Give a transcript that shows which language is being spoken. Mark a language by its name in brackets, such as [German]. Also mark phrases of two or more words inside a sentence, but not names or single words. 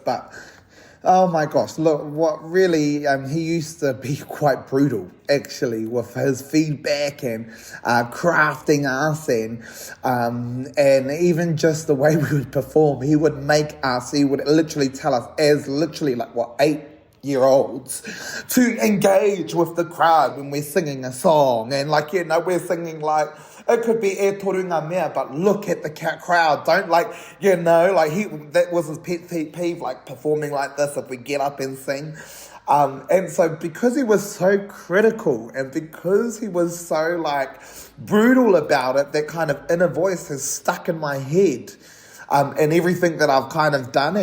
[English] But oh my gosh, look, what really, he used to be quite brutal, actually, with his feedback and crafting us, and even just the way we would perform. He would literally tell us, as literally like, 8-year-olds, to engage with the crowd when we're singing a song, and we're singing like, it could be [Māori] e torunga mea, [English] but look at the crowd. Don't that was his pet peeve, like performing like this if we get up and sing. And so because he was so critical and because he was so like brutal about it, that kind of inner voice has stuck in my head, and everything that I've kind of done.